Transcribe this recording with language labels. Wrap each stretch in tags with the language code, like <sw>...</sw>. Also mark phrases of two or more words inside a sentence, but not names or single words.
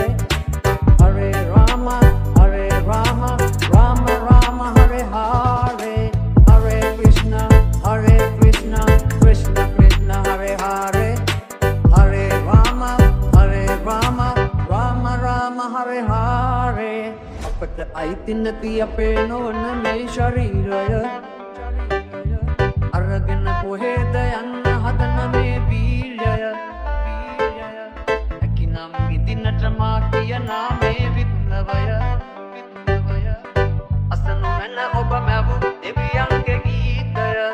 <sa>Hare Rama, Rama Rama, Hare Hare, Hare Krishna, Krishna Krishna, Hare Hare, Hare Rama, Rama Rama, Hare Hare.</sa> <si>අපට අයිති නැති අපේ නොවන මේ ශරීරය අරගෙන කොහෙද යන්න හදන මේ වීර්යය හැකිනම් විඳින්නට මා කියනා මේ විද්නවය අසනු මැන ඔබ මැවු දෙවියන්ගේ ගීතය</si>